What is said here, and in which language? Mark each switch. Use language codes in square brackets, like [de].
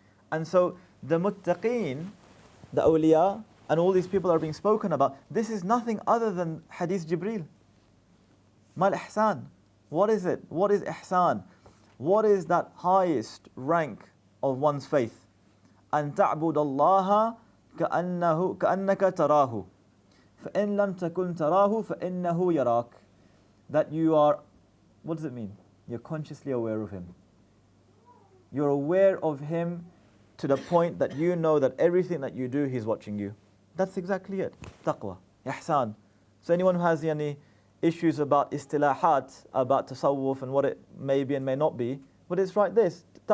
[en] And so the muttaqeen, the awliya, and all these people are being spoken about, this is nothing other than hadith Jibreel. Mal ihsan. What is it? What is ihsan? What is that highest rank of one's faith? [ar] أن تعبد الله كأنك تراه فإن لم تكن تراه فإنه يراك. [en] That you are, what does it mean? You're consciously aware of Him. You're aware of Him to the point that you know that everything that you do, He's watching you. That's exactly it. Taqwa, ihsan. So anyone who has any issues about istilahat, about tasawwuf and what it may be and may not be, but it's right this.